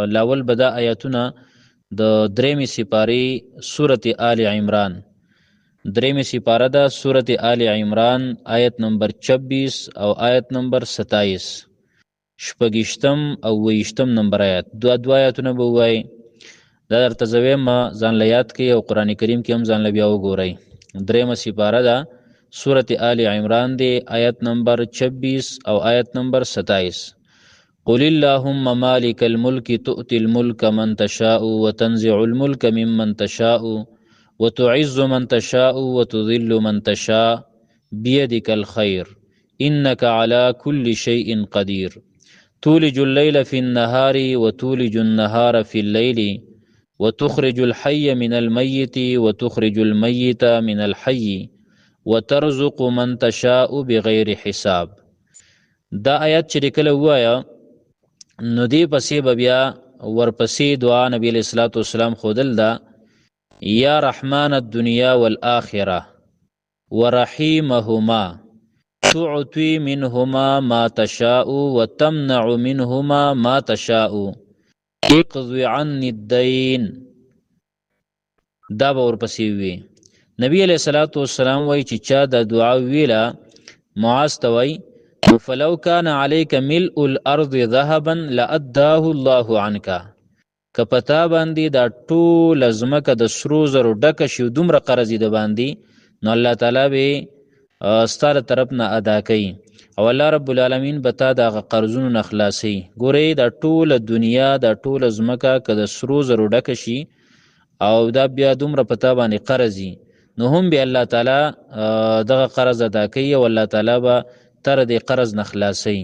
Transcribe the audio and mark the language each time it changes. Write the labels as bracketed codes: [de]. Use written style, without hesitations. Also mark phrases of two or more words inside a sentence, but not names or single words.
[ps] لاول به دا آیاتونه د درېمې سپارې سورت آل عمران، درېمې سپاره ده سورت آل عمران آیت نمبر 26 او آیت نمبر 27، شپږیشتم او اوویشتم نمبر آیات. دو آیاتونه به ووایي. دا درته زه ویم ځان له یاد کړئ او قرآن کریم کې هم ځان له بیا وګورئ. درېمه سپاره ده سورت آل عمران دی آیت نمبر 26 او آیت نمبر 27. [ar] قل اللهم مالک الملک تؤتی الملک من تشاء وتنزع الملک ممن تشاء وتعز من تشاء وتذل من تشاء بيدك الخير إنك على كل شيء قدير تولج الليل في النهار وتولج النهار في الليل وتخرج الحي من الميت وتخرج الميت من الحي وترزق من تشاء بغیر حساب. [ps] دا آیات چې کله ووایه نو دې پسې به بیا ورپسې دعا نبی [ar] علیه الصلاة والسلام [ps] ښودل ده [ar] یا رحمن الدنیا والآخرة ورحیمهما تعطي منهما ما تشاء وتمنع منهما ما تشاء اقض عني الدين. [ps] دا به ورپسې وي. نبی [ar] علیہ الصلوۃ والسلام [ps] وایي چې چا دا دعا ویله معاذ ته وایي [ar] فلو کان علیک ملء الارض ذهبا لأداه الله عنک، [ps] که په تا باندې دا ټوله ځمکه د سرو زرو ډکه شي دومره قرض یې د باندې نو الله تعالی به ستا له طرف نه ادا کوي او الله رب العالمین به تا د هغه قرضونو نه خلاصوي. ګورئ دا ټوله دنیا دا ټوله ځمکه که د سرو زرو ډکه شي او دا بیا دومره په تا باندې قرض وي نو هم به الله تعالی دغه قرض ادا کوي او الله تعالی به تر دې قرض نه خلاصوي.